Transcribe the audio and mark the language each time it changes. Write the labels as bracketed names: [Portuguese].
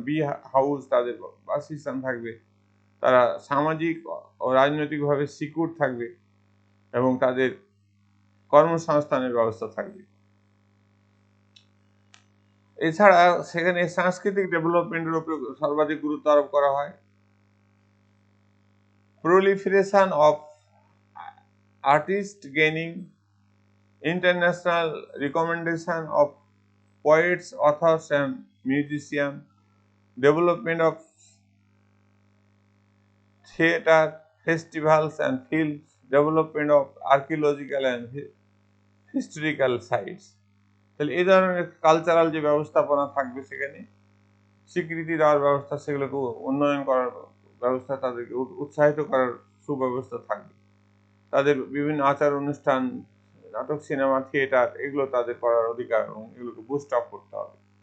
[Bangla] B house, তাদের বাসস্থান থাকবে, তারা সামাজিক ও রাজনৈতিকভাবে সিকিউর থাকবে, এবং তাদের কর্মসংস্থানের ব্যবস্থা থাকবে। এছাড়া সেখানে সাংস্কৃতিক ডেভেলপমেন্টের উপর সর্বাধিক গুরুত্ব আরোপ করা হয়। [English] proliferation of artists gaining international recommendation of poets, authors and musicians, development of theatre, festivals and films, development of archaeological and historical sites। [Bangla] তাহলে এই ধরনের কালচারাল যে ব্যবস্থাপনা থাকবে, সেখানে স্বীকৃতি দেওয়ার ব্যবস্থা, সেগুলোকে উন্নয়ন করার ব্যবস্থা, তাদেরকে উৎসাহিত করার সুব্যবস্থা থাকবে। তাদের বিভিন্ন আচার অনুষ্ঠান, নাটক, সিনেমা, থিয়েটার, এগুলো তাদের করার অধিকার, এবং এগুলোকে বুস্ট আপ করতে হবে।